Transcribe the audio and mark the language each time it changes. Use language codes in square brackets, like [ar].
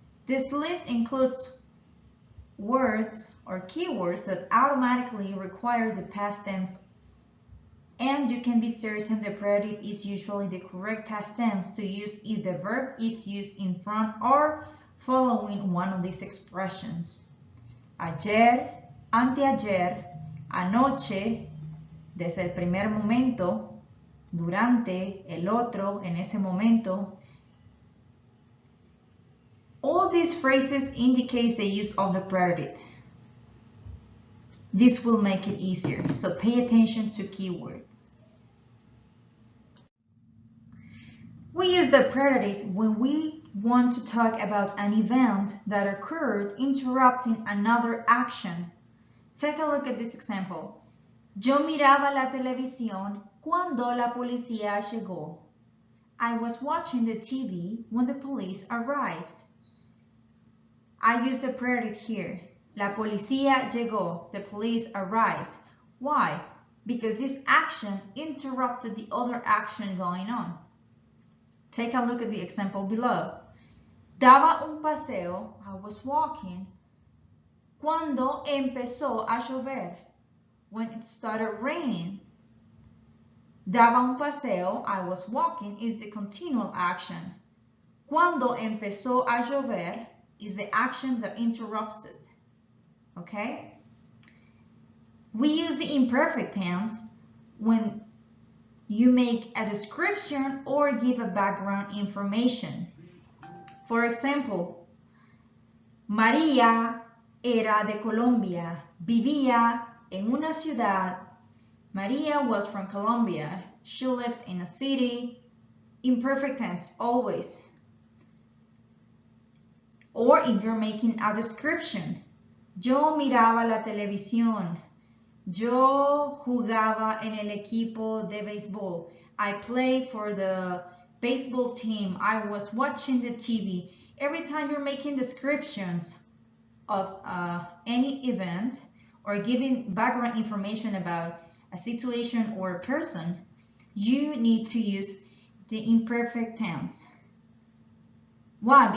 [en] This list includes words or keywords that automatically require the past tense, and you can be certain the preterite is usually the correct past tense to use if the verb is used in front or following one of these expressions. [es] Ayer, anteayer, anoche, desde el primer momento, durante, el otro, en ese momento. [en] All these phrases indicate the use of the preterite. This will make it easier, so pay attention to keywords. We use the preterite when we want to talk about an event that occurred interrupting another action. Take a look at this example. [es] Yo miraba la televisión cuando la policía llegó. [en] I was watching the TV when the police arrived. I use the preterite here. [es] La policía llegó. [en] The police arrived. Why? Because this action interrupted the other action going on. Take a look at the example below. [es] Daba un paseo, [en] I was walking, [es] cuando empezó a llover, [en] when it started raining. [es] Daba un paseo, [en] I was walking, is the continual action. [es] Cuando empezó a llover [en] is the action that interrupts it. Okay? We use the imperfect tense when you make a description or give a background information. For example, [es] María era de Colombia, vivía en una ciudad. [en] María was from Colombia. She lived in a city. Imperfect tense, always. Or if you're making a description, [es] yo miraba la televisión. Yo jugaba en el equipo de béisbol. [en] I played for the baseball team. I was watching the TV. Every time you're making descriptions of any event or giving background information about a situation or a person, you need to use the imperfect tense. Why?